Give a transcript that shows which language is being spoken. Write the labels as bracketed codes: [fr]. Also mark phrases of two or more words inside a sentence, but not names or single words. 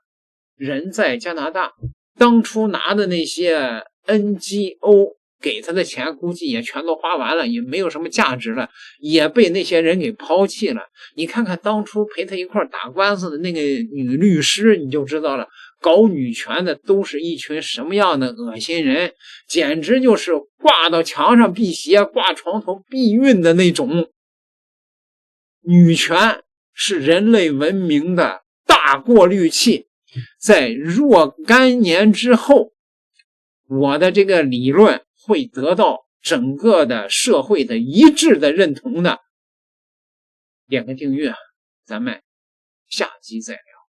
[zh] 人在加拿大，当初拿的那些 NGO 給他的錢估計也全都花完了，也沒有什麼價值了，也被那些人給拋棄了。你看看當初陪他一塊打官司的那個女律師，你就知道了，搞女權的都是一群什麼樣的惡心人，簡直就是掛到牆上辟邪，掛床頭避孕的那種。女權是人類文明的大過濾器，在若干年之後，我的這個理論會得到整個的社會的一致的認同的。點個訂閱，咱們下集再聊。